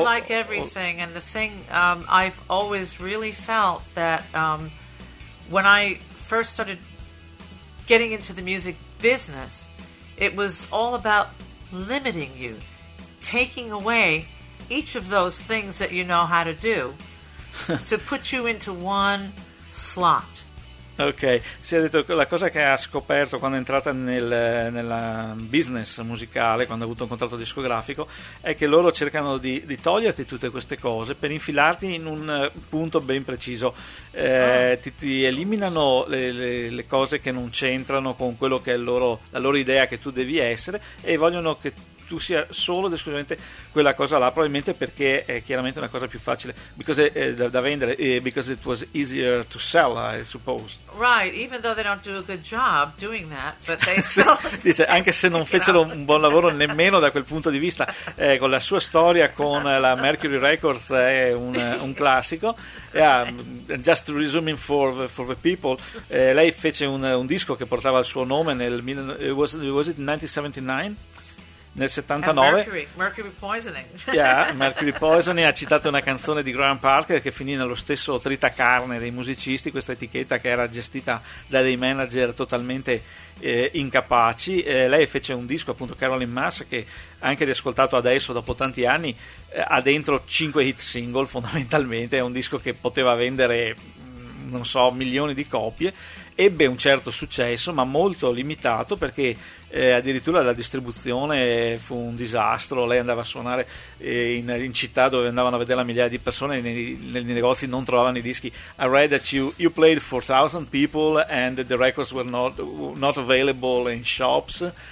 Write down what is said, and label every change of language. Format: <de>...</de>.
<en>Everything, and the thing I've always really felt that when I first started getting into the music business, it was all about limiting you, taking away each of those things that you know how to do to put you into one slot.</en> <it>Ok, si è detto che la cosa che ha scoperto quando è entrata nel business musicale, quando ha avuto un contratto discografico, è che loro cercano di toglierti tutte queste cose per infilarti in un punto ben preciso. Ti eliminano le cose che non c'entrano con quello che è la loro idea che tu devi essere, e vogliono che tu sia solo ed esclusivamente quella cosa là, probabilmente perché è chiaramente una cosa più facile da vendere,</it> <en>because it was easier to sell, I suppose. Right, even though they don't do a good job doing that, but they still</en> <it>dice, anche se non fecero un buon lavoro nemmeno da quel punto di vista, con la sua storia con la Mercury Records è un classico.</it> <en>Yeah, just resuming for the people,</en> <it>lei fece un disco che portava il suo nome</it> <en>was it 1979?</en> <it>Nel 79,</it> <en>Mercury Poisoning</en> <it>ha citato una canzone di Graham Parker che finì nello stesso tritacarne dei musicisti, questa etichetta che era gestita da dei manager totalmente incapaci. Lei fece un disco, appunto, Caroline Mass, che anche riascoltato adesso dopo tanti anni ha dentro 5 hit single fondamentalmente. È un disco che poteva vendere, non so, milioni di copie. Ebbe un certo successo, ma molto limitato, perché addirittura la distribuzione fu un disastro. Lei andava a suonare in città dove andavano a vedere la migliaia di persone, nei negozi non trovavano i dischi.</it> <en>I read that you played 4,000 people and the records were not available in shops.</en>